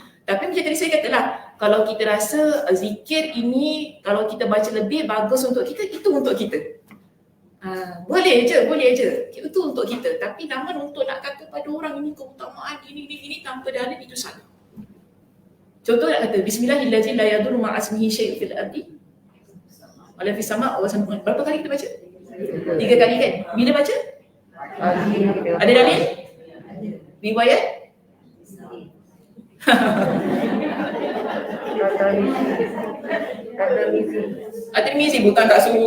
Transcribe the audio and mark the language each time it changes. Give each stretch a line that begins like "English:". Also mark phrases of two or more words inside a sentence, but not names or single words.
Malay: Tapi macam tadi saya katalah, kalau kita rasa zikir ini, kalau kita baca lebih bagus untuk kita, itu untuk kita. Boleh je. Itu untuk kita. Tapi namun untuk nak kata pada orang ini keutamaan ini tanpa dalil, itu salah. Contoh nak kata,
Arabic: بسم الله الرحمن الرحيم، لا يضر مع اسمه شيء في الأرض ولا في السماء وسماء'.
Malay: Berapa kali kita baca? 3 kali kan? Bila baca? Ada dalil? Riwayat? At-Tirmizi bukan tak suruh.